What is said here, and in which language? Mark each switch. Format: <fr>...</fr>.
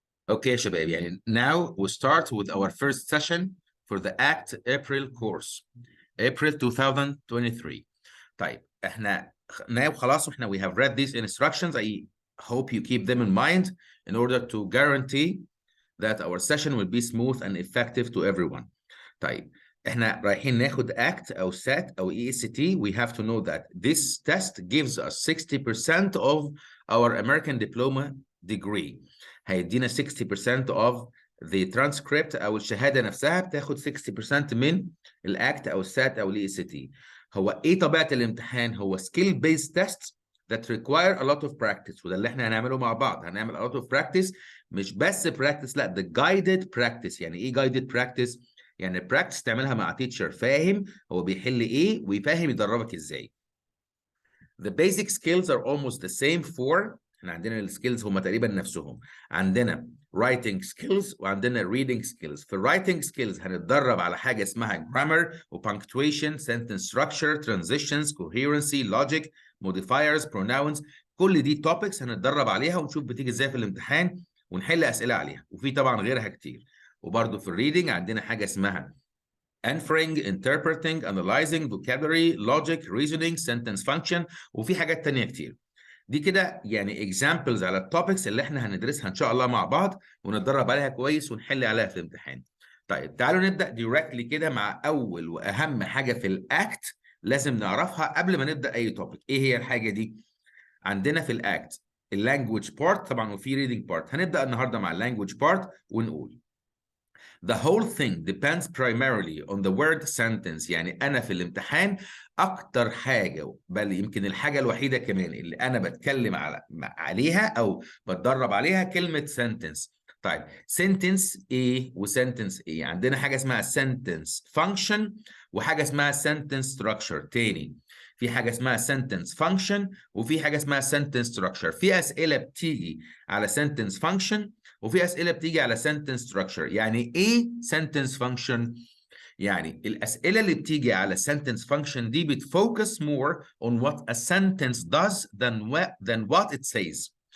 <en>Okay</en> <ar>يا شباب، يعني</ar> <en>now we start with our first session for the ACT April course April 2023.</en> <ar>طيب احنا</ar> <en>now</en> <ar>خلاص واحنا</ar> <en>we have read these instructions. I hope you keep them in mind in order to guarantee that our session will be smooth and effective to everyone.</en> <ar>طيب احنا رايحين ناخد ACT او SAT او EST.</ar> <en>We have to know that this test gives us 60% of our American diploma degree.</en> <ar>هيدينا 60%</ar> <en>of the transcript</en> <ar>او الشهاده نفسها بتاخد 60% من الاكت او السات او الاي اس تي. هو ايه طبيعه الامتحان؟ هو</ar> <en>skill based tests that require a lot of practice،</en> <ar>وده اللي احنا هنعمله مع بعض. هنعمل a lot of practice، مش بس practice، لا ده guided practice. يعني ايه guided practice؟ يعني practice تعملها مع teacher فاهم هو بيحل ايه ويفهم يدربك ازاي.</ar> <en>The basic skills are almost the same for</en> <ar>احنا عندنا السكيلز هم تقريبا نفسهم. عندنا writing skills وعندنا reading skills.</ar> <en>في writing skills</en> <ar>هنتدرب على حاجه اسمها</ar> <en>grammar و punctuation, sentence structure, transitions, coherency, logic, modifiers, pronouns.</en> <ar>كل دي topics هنتدرب عليها ونشوف بتيجي ازاي في الامتحان ونحل اسئله عليها، وفي طبعا غيرها كتير. وبرده في الريدنج عندنا حاجه اسمها inferring, interpreting, analyzing, vocabulary, logic, reasoning, sentence function، وفي حاجات تانية كتير. دي كده يعني examples على التوبكس اللي احنا هندرسها ان شاء الله مع بعض ونتدرب عليها كويس ونحل عليها في الامتحان. طيب تعالوا نبدأ directly كده مع اول واهم حاجة في الاكت لازم نعرفها قبل ما نبدأ اي توبك. ايه هي الحاجة دي؟ عندنا في الاكت اللانجوج بارت طبعا وفي ريدنج بارت. هنبدأ النهارده مع اللانجوج بارت ونقول</ar> <en>The whole thing depends primarily on the word sentence.</en> <ar>يعني أنا في الامتحان أكتر حاجة، بل يمكن الحاجة الوحيدة كمان اللي أنا بتكلم عليها أو بتدرب عليها كلمة sentence. طيب sentence إيه و sentence إيه؟ عندنا حاجة اسمها sentence function وحاجة اسمها sentence structure. تاني في حاجة اسمها sentence function وفي حاجة اسمها sentence structure. في أسئلة بتيجي على sentence function وفي أسئلة بتيجي على sentence structure. يعني إيه sentence function؟ يعني الأسئلة اللي بتيجي على sentence function دي بتfocus</ar> <en>more on what a sentence does than what it says.</en>